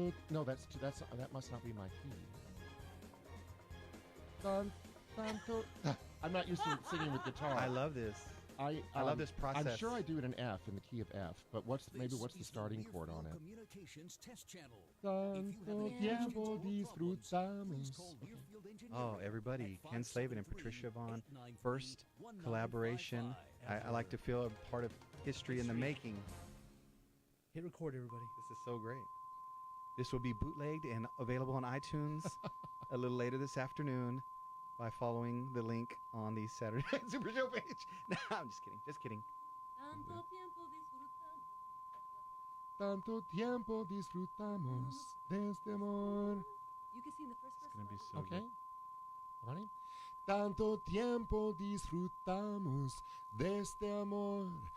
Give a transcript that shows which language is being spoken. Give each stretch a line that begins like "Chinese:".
English: No, that must not be my key.
Spanish: Tanto.
English: I'm not used to singing with guitar. I love this. I love this process. I'm sure I do it in F, in the key of F, but what's the starting chord on it? Communications test channel.
Spanish: Tanto tiempo disfrutamos.
English: Oh, everybody. Ken Slavin and Patricia Vonne. First collaboration. I like to feel a part of history in the making. Hit record, everybody. This is so great. This will be bootlegged and available on iTunes a little later this afternoon by following the link on the Saturday Night Super Show page. No, I'm just kidding. Just kidding.
Spanish: Tanto tiempo disfrutamos. Tanto tiempo disfrutamos de este amor.
English: You can sing the first verse. It's going to be so Okay. good. Ready?
Spanish: Tanto tiempo disfrutamos de este amor.